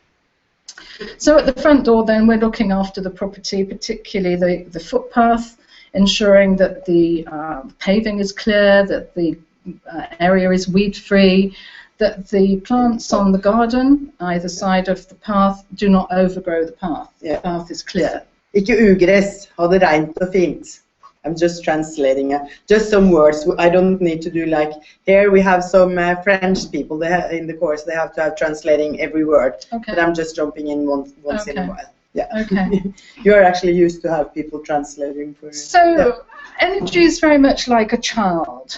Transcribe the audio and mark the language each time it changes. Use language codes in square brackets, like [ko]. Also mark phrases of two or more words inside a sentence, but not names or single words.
[en] So at the front door then, we're looking after the property, particularly the footpath, ensuring that the paving is clear, that the area is weed-free, that the plants on the garden, either side of the path, do not overgrow the path. The path is clear. [no] Ikke ugress, ha det rent og fint. [en] I'm just translating just some words. I don't need to do like here we have some French people in the course. They have to have translating every word. Okay. But I'm just jumping in once in a while. Yeah. Okay. You are actually used to have people translating for you. So energy is very much like a child.